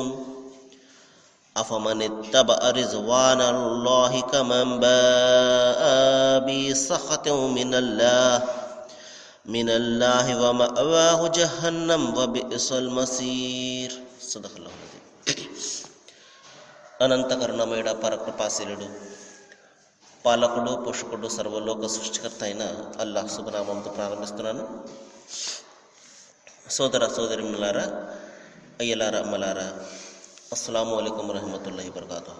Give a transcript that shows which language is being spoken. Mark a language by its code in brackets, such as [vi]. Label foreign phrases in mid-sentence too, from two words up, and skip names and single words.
[ar] أفمن اتبع رضوان الله كمن باء بسخط من الله ومأواه جهنم وبئس المصير. صدق الله العظيم. [te] అనంత కరుణమయుడ పరకృపాశీలుడు పాలకుడు పోషకుడు సర్వలోక సృష్టికర్త అయిన అల్లాహ్ శుభనామంతో ప్రారంభిస్తున్నాను. సోదర సోదరిమణులారా, అయ్యలారా, అమ్మలారా, [ar] السلام عليكم ورحمة الله وبركاته.